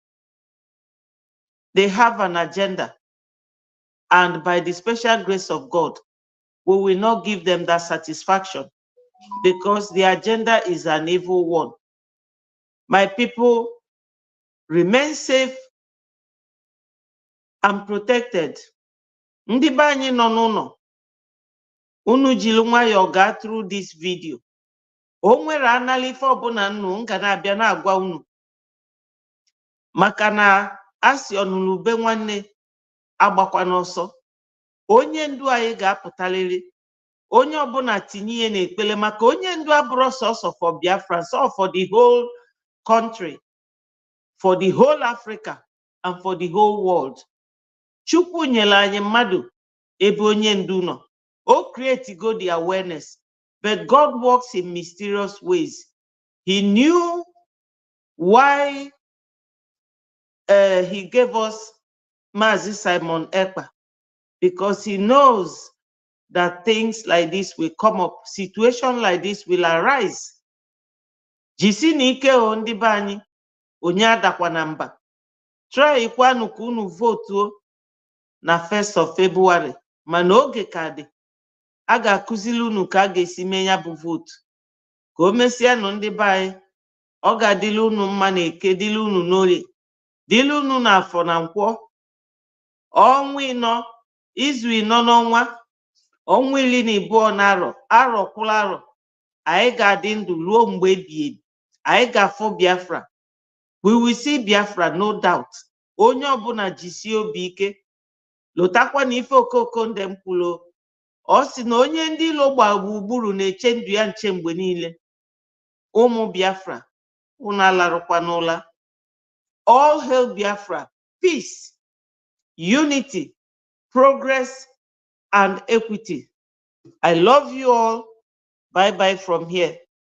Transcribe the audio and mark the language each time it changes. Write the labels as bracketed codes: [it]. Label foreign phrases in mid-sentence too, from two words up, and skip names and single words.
[en] They have an agenda, and by the special grace of God, we will not give them that satisfaction because the agenda is an evil one. My people, remain safe and protected. [ig] Ndị be anyị nọ n'ụlọ, unu jiri nwayọọ gaa [en] through this video. [ig] O nwere analife ọbụla nnu nga na-abịa na-agwa unu maka na asị ọnụnụ ube nwanne agbakwa n'ọsọ. Onye ndu anyị ga-apụtalịrị, onye ọbụla tinye ihe n'ekpele maka onye ndu abụrụ sọsọ [en] for Biafra, so for the whole country, for the whole Africa, and for the whole world. [ig] Chukwu nyere anyị mmadụ ebe onye ndu nọ. [en] O create go the awareness, but God works in mysterious ways. He knew why he gave us Mazi Simon Ekpa, because he knows that things like this will come up, situation like this will arise. [ig] Jisi n'ike o ndị be anyị, onye adakwa na mba. Try kwanu ka unu vote na [en] 1st of February, [ig] mana oge ka dị. A ga-akụzili unu ka a ga-esi mee ya bụ vote. Ka o mesịanụ ndị be anyị, ọ ga-adịli unu mma na eke, dịli unu n'orie, dịli unu n'afọ na nkwọ, ọnwa ịnọ, izu ịnọ n'ọnwa, ọnwa iri na abụọ n'arọ, arọ kwụrụ arọ. Anyị ga-adị ndụ ruo mgbe ebighị ebi. Anyị ga-afụ Biafra. [en] We will see Biafra, no doubt. [ig] Onye ọbụla jisie obi ike. Lotakwa na ife okoko ndị m kwuru. Ọ sị na onye ndị ilo gba gburugburu na-eche ndụ ya nche mgbe niile. Ụmụ Biafra, unu alarụkwa n'ụla. [en] All hail Biafra, peace, unity, progress, and equity. I love you all. Bye-bye from here.